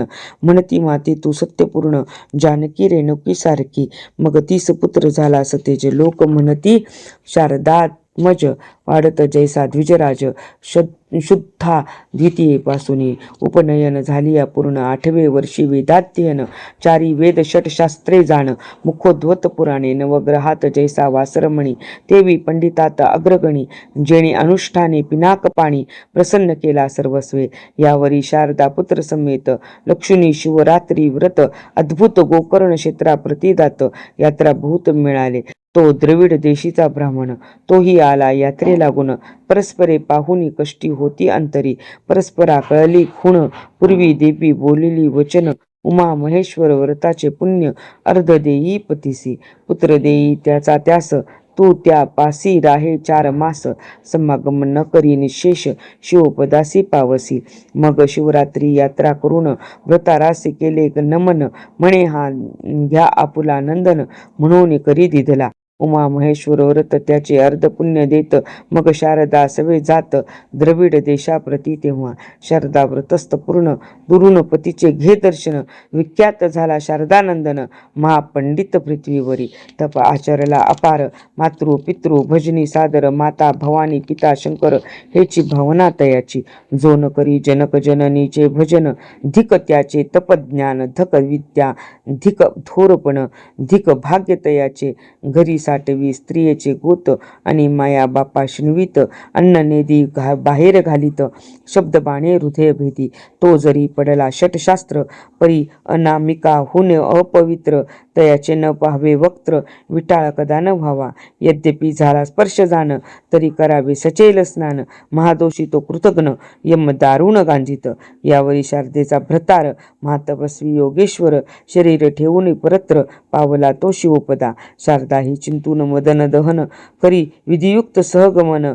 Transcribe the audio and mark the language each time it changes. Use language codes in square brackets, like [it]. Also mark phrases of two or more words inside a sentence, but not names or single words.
[mr] म्हणती माते तू सत्यपूर्ण जानकी रेणुकी सारखी. मग 30 पुत्र झाला सतेज. लोक म्हणती शारदात्मज वाढत जैसा द्विजराज. शुद्धा द्वितीयेपासून उपनयन झाली अपूर्ण. 8वे वर्षी वेदाध्ययन 4 वेद 6 शास्त्रे जाण. मुखोद्वत पुराणे नवग्रहात जैसा वासरमणी. देवी पंडितात अग्रगणी जेणे अनुष्ठाने पिनाक पाणी. प्रसन्न केला सर्वस्वे यावरी शारदा पुत्र समेत. लक्ष्मी शिवरात्री व्रत अद्भुत गोकर्ण क्षेत्रा प्रतिदात. यात्रा भूत मिळाले तो द्रविड देशीचा ब्राह्मण. तोही आला यात्रे लागून. परस्परे पाहुनी कष्टी होती अंतरी. परस्परा कळली खूण पूर्वी देवी बोलिली वचन. उमा महेश्वर व्रताचे पुण्य अर्ध देई पतीसी. पुत्र देई त्याचा त्यास तू त्या पासी राहे 4 मास. समागम न करी निशेष शिवपदासी पावसी. मग शिवरात्री यात्रा करून व्रतारासी केले नमन. म्हणे हा घ्या आपुला नंदन म्हणून करी दिधला. उमा महेश्वर व्रत त्याचे अर्ध पुण्य देत. मग शारदा सवे जात द्रविड देशाप्रती. तेव्हा शारदा व्रतस्थ पूर्ण दुरून पतीचे घे दर्शन. विख्यात झाला शारदानंदन महापंडित पृथ्वीवरी. तप आचरला अपार मातृ पितृ भजनी सादर. माता भवानी पिता शंकर हेची भावना तयाची. जो न करी जनक जननीचे भजन. धिक त्याचे तपज्ञान धक विद्या धिक थोरपण धिक भाग्य तयाचे. घरी साठवी स्त्रियेचे गोत आणि माया बापा शिणवीत. अन्न नेदी बाहेर घालीत शब्द बाणे हृदय भेदी. तो जरी पडला षटशास्त्र परी अनामिका होणे अपवित्र. तयाचे न पाहावे वक्त्र विटाळ कदा न व्हावा. यद्यपि झाला स्पर्श जाण तरी करावे सचेल स्नान. महादोषी तो कृतघ्न यम दारुण गांजित. यावरी शारदेचा भ्रतार महातपस्वी योगेश्वर शरीर ठेवून परत्र पावला तो शिवपदा. शारदा ही चिंतून मदन दहन करी विधियुक्त सहगमन.